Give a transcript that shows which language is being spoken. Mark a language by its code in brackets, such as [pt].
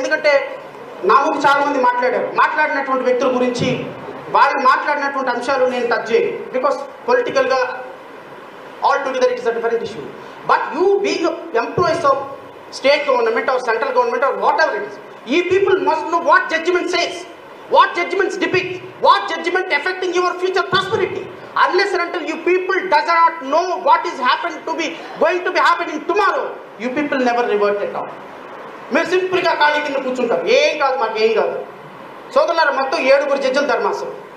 [te] ఎందుకంటే నా ముందు చాలా మంది మాట్లాడినటువంటి వ్యక్తుల గురించి వాళ్ళు మాట్లాడినటువంటి అంశాలు నేను టచ్ చేయను, [en] Because పొలిటికల్గా altogether it is a different issue. But you being employees of state government or central government or whatever it is, ఈ people must know what judgment says, what judgments depict, what judgment affecting your future prosperity. Unless and until you people does not know what is going to be happening tomorrow, you people never revert at all. [te] మీరు సింపుల్గా ఖాళీ కింద కూర్చుంటారు, ఏం కాదు మాకేం కాదు. సోదరులారా, మొత్తం 7 జడ్జిల ధర్మాసనం.